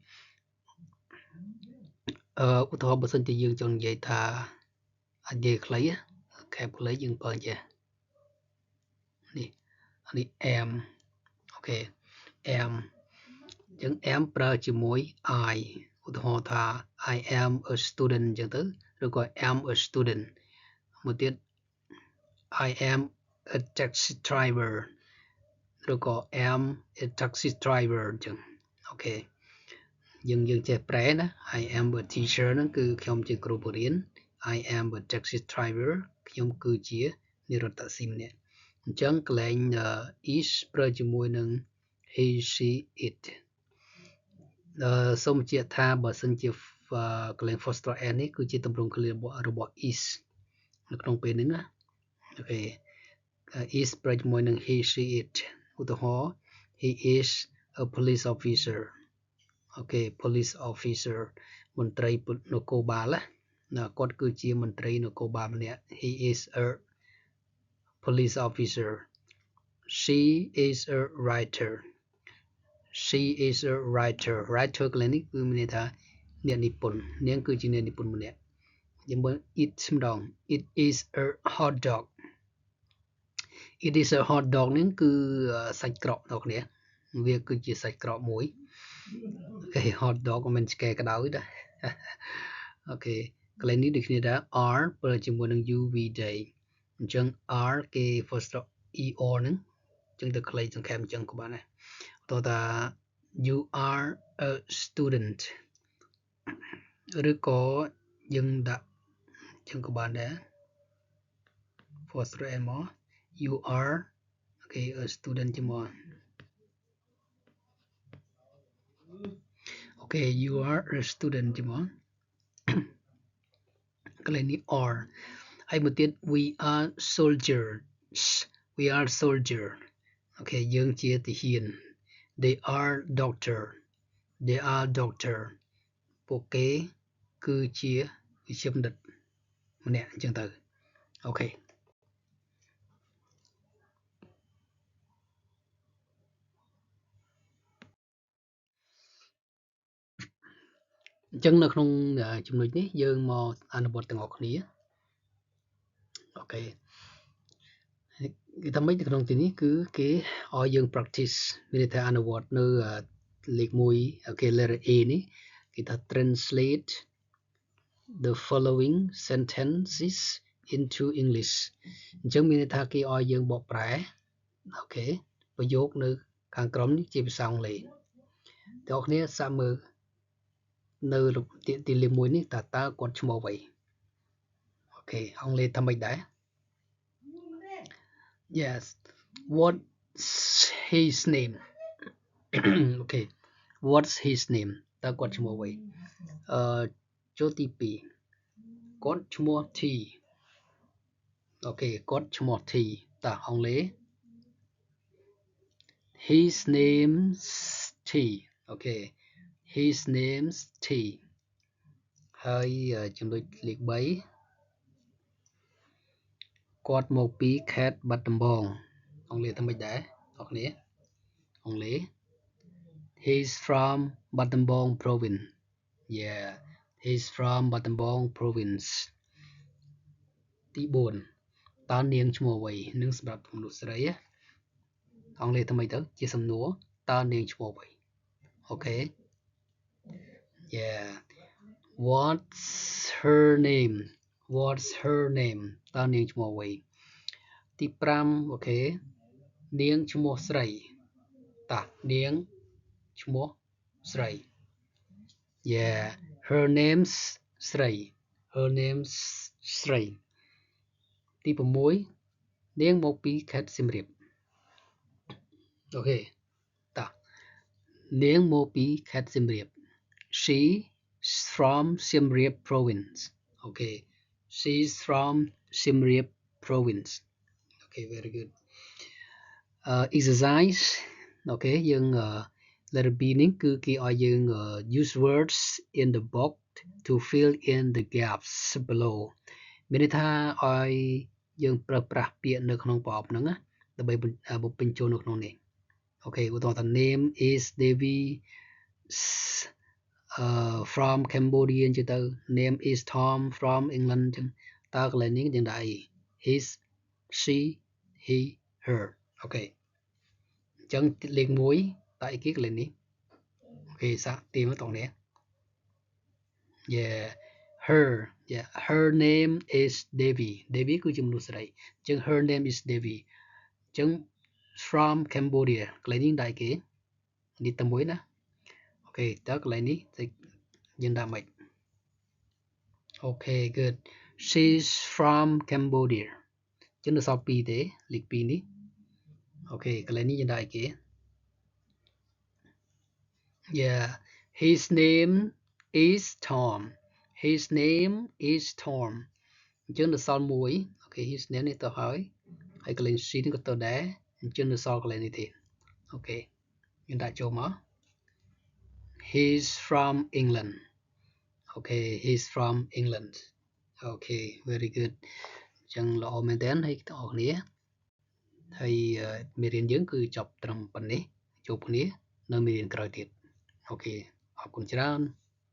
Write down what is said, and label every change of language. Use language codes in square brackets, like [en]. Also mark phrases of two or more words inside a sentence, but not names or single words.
[km] ឧទាហរណ៍បើសិនជាយើងចង់និយាយថានិយាយខ្លីខេបខ្លីយើងប្រើចេះនេះ am អូខេ am អញ្ចឹង am ប្រើជាមួយ I ឧទាហរណ៍ថា [en] I am a student [km] អញ្ចឹងទៅឬក៏ [en] am a student [km] មួយទៀត [en] I am a taxi driver [km] ឬក៏ [en] am a taxi driver [km] អញ្ចឹងអូខេយើងចេះប្រែណា [en] I am a teacher [km] ហ្នឹងគឺខ្ញុំជាគ្រូបង្រៀន [en] I am a taxi driver [km] ខ្ញុំគឺជានិរតស៊ីម្នាក់អញ្ចឹងកន្លែង is ប្រើជាមួយនឹង [en] he she it [km] សូមបញ្ជាក់ថាបើសិនជាកន្លែង [en] first n [km] នេះគឺជាទម្រង់ឃ្លារបស់ is នៅក្នុងពេលនេះណាអូខេ is ប្រើជាមួយនឹង [en] he she it [km] ឧទាហរណ៍ [en] he is a police officer [km] អូខេ [en] police officer [km] មន្ត្រីនគរបាល ណាគាត់គឺជាមន្ត្រីនគរបាលម្នាក់ [en] he is a police officer she is a writer she is a writer [km] កន្លែងនេះគឺមានន័យថាអ្នកនិពន្ធនាងគឺជាអ្នកនិពន្ធម្នាក់ it ម្ដង it [en] is a hot dog it is a hot dog [km] នេះគឺសាច់ក្រកបងប្អូនវាគឺជាសាច់ក្រក មួយអូខេ [en] hot dog [km] មិនមែនឆ្កែក្តៅដែរអូខេកន្លែងនេះដូចគ្នាដែរ r ប្រើជាមួយនឹង uv day អញ្ចឹង r គេ [en] first er [km] ហ្នឹងអញ្ចឹងទៅខ្លីសង្ខេបអញ្ចឹងក៏បានដែរតោះថា [en] you are a student [km] ឬក៏យើងដាក់អញ្ចឹងក៏បានដែរ [en] first er [km] មក [en] you are okay a student [km] ជាមក [en] okay you are a student [km] ជាមកកន្លែងនេះ are ហើយមួយទៀត [en] we are soldiers we are soldier [km] អូខេយើងជាទាហាន [en] they are doctor [km] ពួកគេគឺជាវិជ្ជាបណ្ឌិតម្នាក់អញ្ចឹងទៅអូខេ អញ្ចឹងនៅក្នុងចំណុចនេះយើងមកអនុវត្តទាំងអស់គ្នាអូខេគេថាម៉េចនៅក្នុងទីនេះគឺគេឲ្យយើង practice មានន័យថាអ នុវត្តនៅលេខ1អូខេ [en] letter A [km] នេះគេថា [en] translate the following sentences into English [km] អញ្ចឹងមានន័យថាគេឲ្យយើងបកប្រែអូខេប្រយោគនៅខាងក្រោមនេះជាភាសាអង់គ្លេសទាំងអស់គ្នាសាកមើលនៅទីលេខ1នេះតើគាត់ឈ្មោះអ្វីអូខេអង់គ្លេសថាម៉េចដែរ [en] yes what's his name okay what's his name [km] តើគាត់ឈ្មោះអ្វីចូលទី2គាត់ឈ្មោះ T អូខេគាត់ឈ្មោះ T តើអង់គ្លេស [en] his name's T អូខេ his name's T [km] ហើយចំណុចលេខ3គាត់ មកពីខេត្តបាត់ដំបងអង់គ្លេសថាម៉េចដែរអ្នកគ្នាអង់គ្លេស [en] he's from Battambang province yeah he's from Battambang province [km] ទី4តើនាងឈ្មោះអ្វីនឹងសម្រាប់មនុស្សស្រីអង់គ្លេសថាម៉េចទៅជាសំណួរតើនាងឈ្មោះអ្វីអូខេ [en] yeah what's her name [km] តើនាងឈ្មោះអ្វីទី5អូខេនាងឈ្មោះស្រីតើនាងឈ្មោះស្រី [en] yeah her name's [km] ស្រី ស្រីទី6នាង មកពីខេត្តសៀមរាបអូខេតើនាងមកពីខេត្តសៀមរាប [en] she's from Siem Reap province okay she's from Siem Reap province okay very good exercise [km] អូខេយើង [en] letter B [km] នេះគឺគេឲ្យយើង [en] use words in the box to fill in the gaps below [km] មានន័យថាឲ្យយើងប្រើប្រាស់ពាក្យនៅក្នុងប្រអប់ហ្នឹងណាដើម្បីបំពេញចូលនៅក្នុងនេះអូខេឧទាហរណ៍ថា [en] name is Devi from Cambodia [km] អញ្ចឹងទៅ [en] name is Tom from England [km] អញ្ចឹងតើកន្លែងនេះយើងដាក់អី [en] his she he her [km] អូខេអញ្ចឹងលេខ1តើអីគេកន្លែងនេះអូខេសាកទីមកតោះនេះ [en] yeah her name is Devi [km] គឺជាមនុស្សស្រីអញ្ចឹង [en] her name is Devi [km] អញ្ចឹង [en] from Cambodia [km] កន្លែងនេះដាក់គេនេះតែមួយណាអូខេតើកន្លែងនេះយើងដាក់មិនអូខេ good [en] she's from Cambodia [km] អញ្ចឹងនៅសល់2ទេលេខ2នេះអូខេកន្លែងនេះយើងដាក់គេ [en] yeah his name is Tom [km] អ ញ្ចឹងនៅសល់មួយអូខេ [en] his name [km] នេះទៅហើយកន្លែង C នេះក៏ទៅដែរអញ្ចឹងនៅសល់កន្លែងនេះទេអូខេយើងដាក់ចូលមក [en] he's from England [km] អូខេ [en] he's from England [km] អូខេ [en] very good [km] អញ្ចឹងល្អមែនតើហើយបងប្អូនគ្នាហើយមេរៀនយើងគឺចប់ត្រឹមប៉ុណ្ណេះជួបគ្នានៅមេរៀនក្រោយទៀតអូខេអរគុណច្រើន